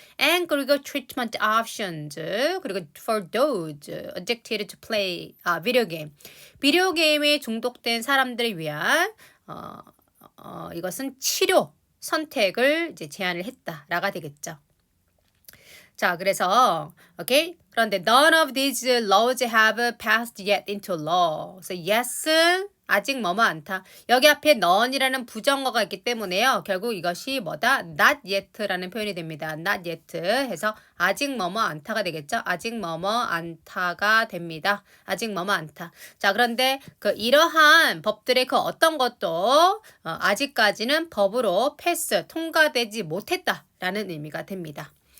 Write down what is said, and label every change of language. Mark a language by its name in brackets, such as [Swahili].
[English] And 그리고 treatment options 그리고 for those addicted to play video game. [Korean] 비디오 게임에 중독된 사람들을 위한 이것은 치료 선택을 이제 제안을 했다라가 되겠죠. 자, 그래서 오케이. [English] 그런데 none of these laws have passed yet into law. [Korean] 그래서 yes은 아직 뭐뭐 않다. 여기 앞에 none이라는 부정어가 있기 때문에요. 결국 이것이 뭐다? [English] not yet [Korean] 라는 표현이 됩니다. not yet 해서 아직 뭐뭐 않다가 되겠죠. 아직 뭐뭐 않다가 됩니다. 아직 뭐뭐 않다. 자, 그런데 이러한 법들의 어떤 것도 아직까지는 법으로 패스, 통과되지 못했다라는 의미가 됩니다.